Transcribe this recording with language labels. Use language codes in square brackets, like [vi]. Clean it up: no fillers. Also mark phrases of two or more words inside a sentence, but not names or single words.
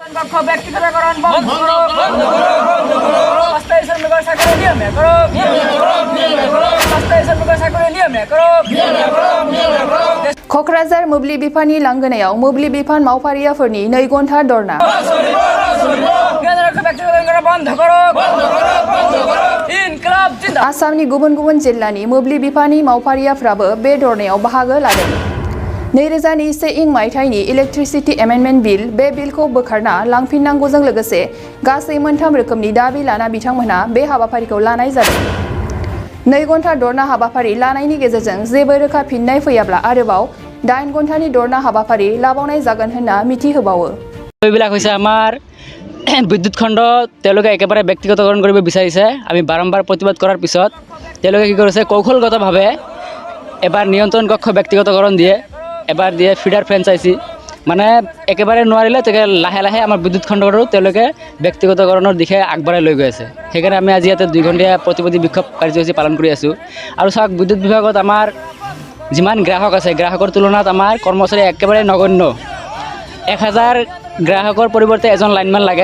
[as] কক্ষ ব্যক্তিগতকরণ বন্ধ করো অস্থায়ী শ্রমিকের চাকরি নিয়মে করো অস্থায়ী শ্রমিকের চাকরি নিয়মে করো [brx] क'क्राझार मोब्लिब बिफाननि लांगोनायाव मोब्लिब बिफान मावफारियाफोरनि 2 घन्टा धरना [hi] बन्द करो इनकलाब जिन्दाबाद [brx] आसामनि गुबुन गुबुन जिल्लानि मोब्लिब बिफाननि मावफारियाफ्राबो बे धरनायाव बाहागो लादों 2021 मायथाइनि इलेक्ट्रिसिटी एमेन्डमेन्ट बिल बे बिलखौ बोखारना लांफिननांगौजों लोगोसे गासै मोनथाम रोखोमनि दाबि लाना बिथांमोनहा बे हाबाफारिखौ लानाय जादों 2 घन्टा धरना हाबाफारि लानायनि गेजेरजों जेबो रोखा फिननाय फैयाब्ला आरोबाव 8 घन्टानि धरना हाबाफारि लाबावनाय जागोन होनना मिथिहोबावो [as] এইবিলাক হৈছে আমাৰ বিদ্যুৎ খণ্ড তেওঁলোকে একেবাৰে ব্যক্তিগতকৰণ কৰিব বিচাৰিছে আমি বাৰম্বাৰ প্ৰতিবাদ কৰাৰ পিছত তেওঁলোকে কি কৰিছে কৌশলগতভাৱে এবাৰ নিয়ন্ত্ৰণ কক্ষ ব্যক্তিগতকৰণ দিয়ে এবাৰ দিয়ে ফিডাৰ ফ্ৰেঞ্চাইজি মানে একেবাৰে নোৱাৰিলে তেকে লাহে লাহে আমাৰ বিদ্যুৎ খণ্ডটো তেওঁলোকে ব্যক্তিগতকৰণৰ দিশে আগবঢ়াই লৈ গৈ আছে সেইকাৰণে আমি আজি ইয়াতে 2 ঘণ্টীয়া প্ৰতিবাদী বিক্ষোভ কাৰ্যসূচী পালন কৰি আছোঁ আৰু চাওক বিদ্যুৎ বিভাগত আমাৰ যিমান গ্ৰাহক আছে গ্ৰাহকৰ তুলনাত আমাৰ কৰ্মচাৰী একেবাৰে নগণ্য 1000 গ্ৰাহকৰ পৰিৱৰ্তে এজন লাইনমেন লাগে